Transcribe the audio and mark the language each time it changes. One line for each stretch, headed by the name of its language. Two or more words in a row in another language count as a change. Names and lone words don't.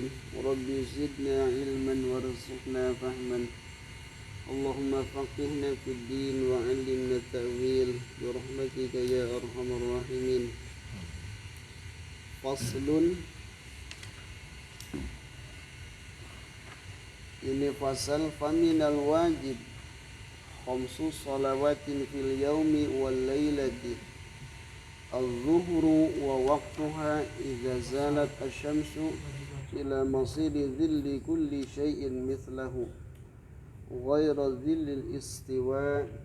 Arabic: رب زدنا علما وارزقنا فهما. اللهم فقهنا في الدين وعلمنا التأويل برحمتك يا أرحم الراحمين. فصل. Ini فصل فمن الواجب خمس صلوات في اليوم والليلة الظهر ووقتها إذا زالت الشمس إلى مصير ظل كل شيء مثله غير ظل الاستواء